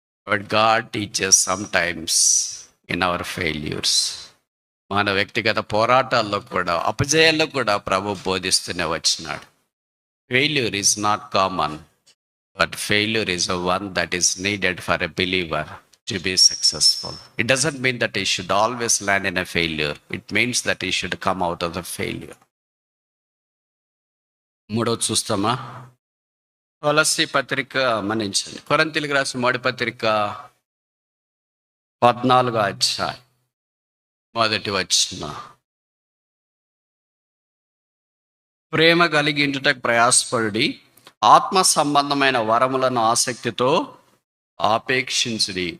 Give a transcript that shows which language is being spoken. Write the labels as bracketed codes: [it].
[en] But God teaches sometimes in our failures. [te] మన వ్యక్తిగత పోరాటాల్లో కూడా, అపజయాల్లో కూడా ప్రభు బోధిస్తూనే వచ్చినాడు. [en] Failure is not common, but failure is one that is needed for a believer to be successful. It doesn't mean that he should always land in a failure. It means that he should come out of the failure. [te] మూడోది చూస్తామా? కొలస్సీ పత్రిక మన్నించండి, కొరింథీయులకు రాసిన మొదటి పత్రిక 14వ అధ్యాయం 1వ వచనం. ప్రేమ కలిగి ఉండుటకు ప్రయాసపడి ఆత్మ సంబంధమైన వరములను ఆసక్తితో ఆపేక్షించుడి.